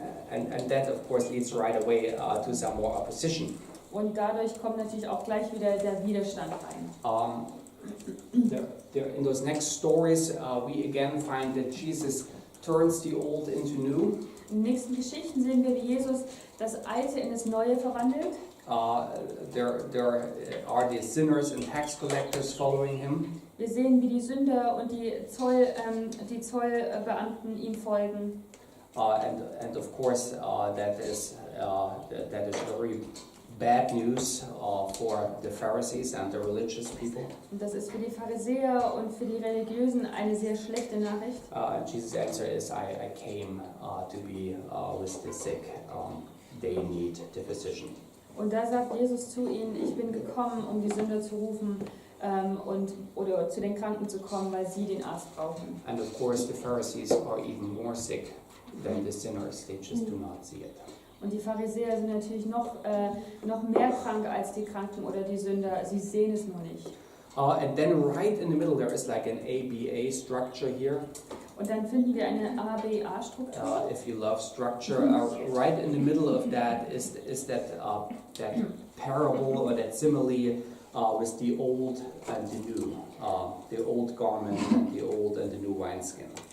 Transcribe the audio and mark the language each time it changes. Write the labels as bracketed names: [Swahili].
[English] And that of course leads right away to some more opposition. [German] Und dadurch kommt natürlich auch gleich wieder der Widerstand rein. [English] In those next stories, we again find that Jesus turns the old into new. [German] In den nächsten Geschichten sehen wir, wie Jesus das Alte in das Neue verwandelt. [English] There are the sinners and tax collectors following him. [German] Wir sehen, wie die Sünder und die Zollbeamten ihm folgen. [English] And of course, that is very bad news for the Pharisees and the religious people. [German] Und das ist für die Pharisäer und für die Religiösen eine sehr schlechte Nachricht. [English] Jesus' answer is, I came to be with the sick. They need the physician. [German] Und da sagt Jesus zu ihnen, ich bin gekommen, um die Sünder zu rufen oder zu den Kranken zu kommen, weil sie den Arzt brauchen. [English] And of course, the Pharisees are even more sick than the sinners. They just do not see it. [German] Und die Pharisäer sind natürlich noch mehr krank als die Kranken oder die Sünder. Sie sehen es nur nicht. [English] And then right in the middle there is like an ABA structure here. [German] Und dann finden wir eine ABA-Struktur. [English] If you love structure, right in the middle of that is that parable or that simile with the old and the new, the old garment and the old and the new wineskin.